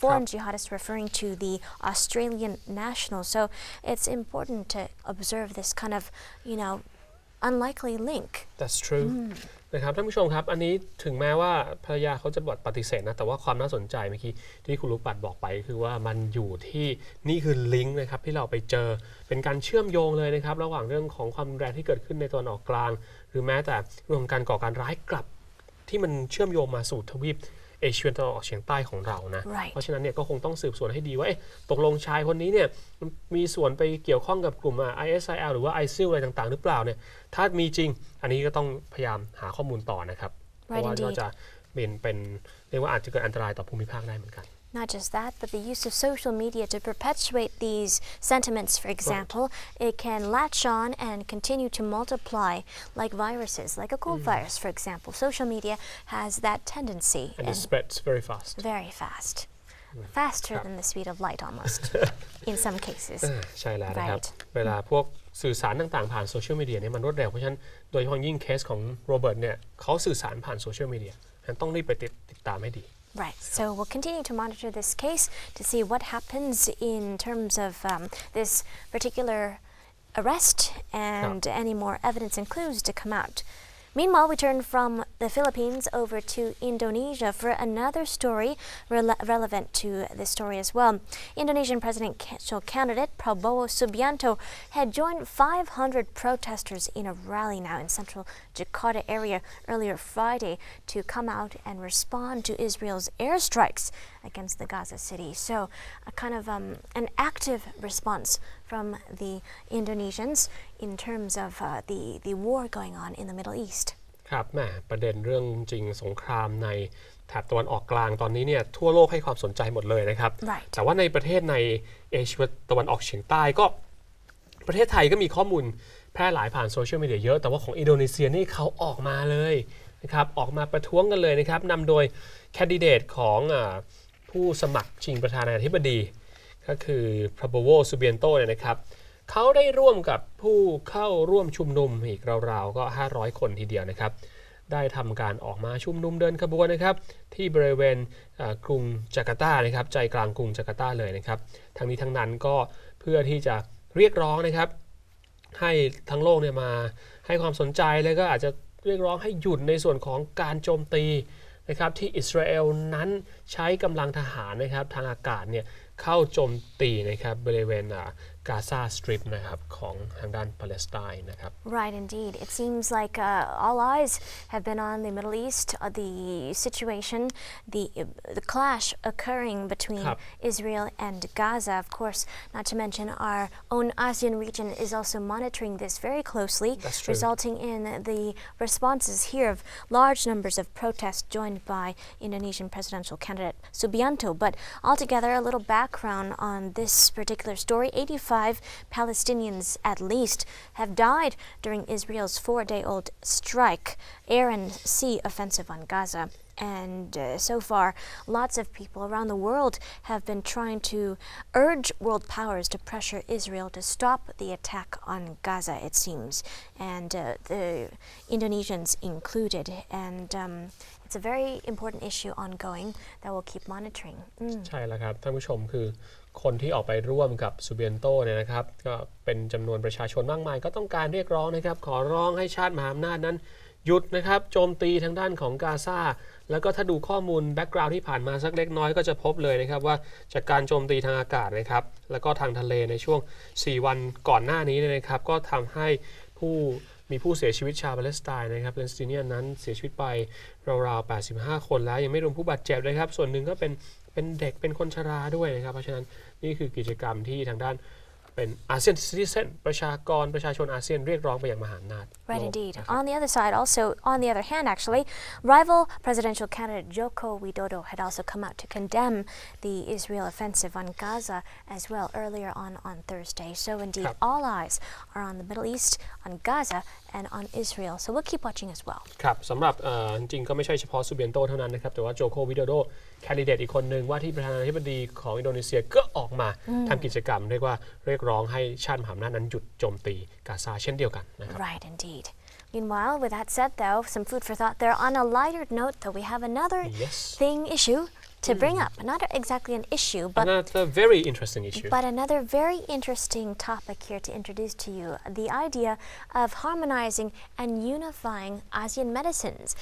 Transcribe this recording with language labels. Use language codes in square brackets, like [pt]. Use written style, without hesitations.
[en] Foreign jihadists referring to the Australian nationals. So it's important to observe this kind of, unlikely link. That's true. [th] นะครับท่านผู้ชมครับอันนี้ถึงแม้ว่าภรรยาเขาจะปฏิเสธนะแต่ว่าความน่าสนใจเมื่อกี้ที่คุณลูกปัดบอกไปคือว่ามันอยู่ที่นี่คือลิงก์นะครับที่เราไปเจอเป็นการเชื่อมโยงเลยนะครับระหว่างเรื่องของความรุนแรงที่เกิดขึ้นในตะวันออกกลางหรือแม้แต่เรื่องของการก่อการร้ายกลับที่มันเชื่อมโยงมาสู่ทวีปเอเชียตะวันออกเฉียงใต้ของเรานะ เพราะฉะนั้นเนี่ยก็คงต้องสืบสวนให้ดีว่าตกลงชายคนนี้เนี่ย มีส่วนไปเกี่ยวข้องกับกลุ่ม ISIL หรือว่า ISIL อะไรต่างๆหรือเปล่าเนี่ยถ้ามีจริงอันนี้ก็ต้องพยายามหาข้อมูลต่อนะครับเพราะว่าน่าจะเป็นเรียกว่าอาจจะเกิดอันตรายต่อภูมิภาคได้เหมือนกัน [en] Not just that, but the use of social media to perpetuate these sentiments, for example, it can latch on and continue to multiply like viruses, like a cold virus, for example. Social media has that tendency. And it spreads very fast. Very fast. Faster than the speed of light almost, in some cases. [th] ใช่แล้วนะครับเวลาพวกสื่อสารต่างๆผ่านโซเชียลมีเดียเนี่ยมันรวดเร็วเพราะฉะนั้นโดยเฉพาะยิ่งเคสของโรเบิร์ตเนี่ยเขาสื่อสารผ่านโซเชียลมีเดียต้องรีบไปติดตามให้ดี [en] Right. So we'll continue to monitor this case to see what happens in terms of this particular arrest and any more evidence and clues to come out. Meanwhile, we turn from the Philippines over to Indonesia for another story relevant to this story as well. Indonesian presidential candidate Prabowo Subianto had joined 500 protesters in a rally now in central Jakarta area earlier Friday to come out and respond to Israel's airstrikes against the Gaza city. So a kind of an active response from the Indonesians in terms of the war going on in the Middle East. [th] ครับแหมประเด็นเรื่องจริงสงครามในแถบตะวันออกกลางตอนนี้เนี่ยทั่วโลกให้ความสนใจหมดเลยนะครับ แต่ว่าในประเทศในเอเชียตะวันออกเฉียงใต้ก็ประเทศไทยก็มีข้อมูลแพร่หลายผ่านโซเชียลมีเดียเยอะแต่ว่าของอินโดนีเซียนี่เขาออกมาเลยนะครับออกมาประท้วงกันเลยนะครับนำโดยแคนดิเดตของ ผู้สมัครชิงประธานาธิบดีก็คือ Prabowo Subianto เนี่ยนะครับเขาได้ร่วมกับผู้เข้าร่วมชุมนุมอีกราวๆก็500คนทีเดียวนะครับได้ทำการออกมาชุมนุมเดินขบวนนะครับที่บริเวณกรุงจาการ์ตานะครับใจกลางกรุงจาการ์ตาเลยนะครับทั้งนี้ทั้งนั้นก็เพื่อที่จะเรียกร้องนะครับให้ทั้งโลกเนี่ยมาให้ความสนใจแล้วก็อาจจะเรียกร้องให้หยุดในส่วนของการโจมตี นะครับที่อิสราเอลนั้นใช้กำลังทหารนะครับทางอากาศเนี่ยเข้าโจมตีนะครับบริเวณกาซาสตริปนะครับของทางด้านปาเลสไตน์นะครับ [en] Right, indeed. It seems like all eyes have been on the Middle East, the situation, the clash occurring between Israel and Gaza. Of course, not to mention our own ASEAN region is also monitoring this very closely, resulting in the responses here of large numbers of protests joined by Indonesian presidential candidate Subianto. But altogether, a little background on this particular story: 85 Palestinians at least have died during Israel's 4-day-old strike, air and sea offensive on Gaza. And so far, lots of people around the world have been trying to urge world powers to pressure Israel to stop the attack on Gaza, it seems, and the Indonesians included. And it's a very important issue ongoing that we'll keep monitoring. [th] ใช่แล้วครับท่านผู้ชมคือคนที่ออกไปร่วมกับซูเบียนโตเนี่ยนะครับก็เป็นจำนวนประชาชนมากมายก็ต้องการเรียกร้องนะครับขอร้องให้ชาติมหาอำนาจนั้นหยุดนะครับโจมตีทางด้านของกาซาแล้วก็ถ้าดูข้อมูลแบ็กกราวด์ที่ผ่านมาสักเล็กน้อยก็จะพบเลยนะครับว่าจากการโจมตีทางอากาศนะครับแล้วก็ทางทะเลในช่วง4วันก่อนหน้านี้นะครับก็ทำให้ มีผู้เสียชีวิตชาวปาเลสไตน์นะครับปาเลสไตเนียนนั้นเสียชีวิตไปราวๆ85คนแล้วยังไม่รวมผู้บาดเจ็บนะครับส่วนหนึ่งก็เป็นเด็กเป็นคนชราด้วยนะครับเพราะฉะนั้นนี่คือกิจกรรมที่ทางด้านเป็นอาเซียนซิติเซนประชาชนอาเซียนเรียกร้องไปอย่างมหาอำนาจ [en] Right, indeed. On the other side, also on the other hand, actually, rival presidential candidate Joko Widodo had also come out to condemn the Israel offensive on Gaza as well earlier on Thursday. So indeed, all eyes are on the Middle East, on Gaza, and on Israel. So we'll keep watching as well. [th] ครับสำหรับจริงๆก็ไม่ใช่เฉพาะซูเบียนโตเท่านั้นนะครับแต่ว่าโจโควิโดโดแคนดิเดตอีกคนหนึ่งว่าที่ประธานาธิบดีของอินโดนีเซียก็ออกมาทำกิจกรรมเรียกร้องให้ชาติมหาอำนาจนั้นหยุดโจมตีกาซาเช่นเดียวกันนะครับ [en] Right, indeed. Meanwhile, with that said, though, some food for thought there. On a lighter note, though, we have another issue to bring up. Not exactly an issue, but another very interesting issue. But another very interesting topic here to introduce to you: the idea of harmonizing and unifying ASEAN medicines.